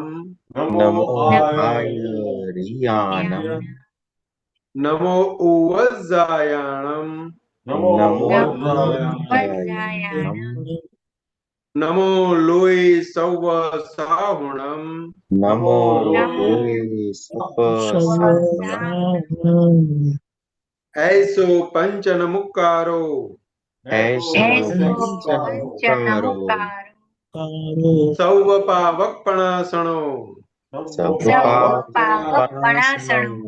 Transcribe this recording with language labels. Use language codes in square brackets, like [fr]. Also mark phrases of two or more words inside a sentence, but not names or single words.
[pra] નમો આયરિયાણમ, નમો ઉવઝાયાણમ, નમો ઉવઝાયાણમ, નમો લોય સૌવ સાહુણમ, નમો લોય ऐसो पंचन मुक्कारो, ऐसो पंचनमुक्कारो, सौव पावक पणासणो, सौपावपणासनो,